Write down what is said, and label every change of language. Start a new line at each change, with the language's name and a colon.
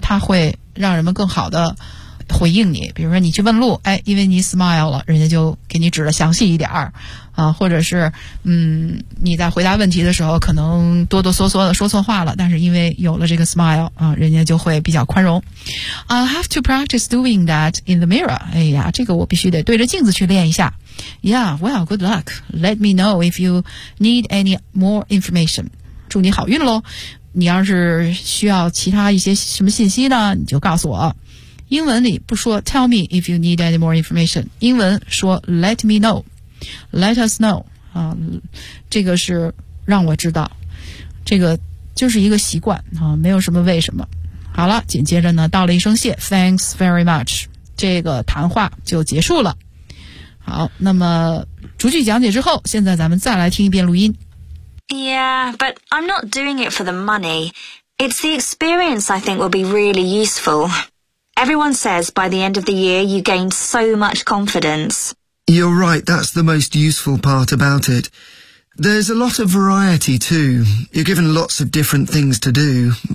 Chinese: 它会让人们更好的回应你。比如说你去问路，哎，因为你 smile 了，人家就给你指的详细一点儿，或者是你在回答问题的时候可能哆哆嗦嗦的说错话了，但是因为有了这个 smile 啊，人家就会比较宽容。
English: I'll have to practice doing that in the mirror.
Chinese: 哎呀，这个我必须得对着镜子去练一下。
English: Yeah, well, good luck. Let me know if you need any more information.
Chinese: 祝你好运咯。你要是需要其他一些什么信息呢，你就告诉我。英文里不说
English: tell me if you need any more information，
Chinese: 英文说
English: let me know， let us know，
Chinese: 这个是让我知道，这个就是一个习惯啊，没有什么为什么。好了，紧接着呢道了一声谢，
English: thanks very much，
Chinese: 这个谈话就结束了。好，那么逐句讲解之后，现在咱们再来听一遍录音。
English: Yeah, but I'm not doing it for the money. It's the experience I think will be really usefulEveryone says by the end of the year you gained so much confidence. You're right, that's the most useful part about it. There's a lot of variety too. You're given lots of different things to do.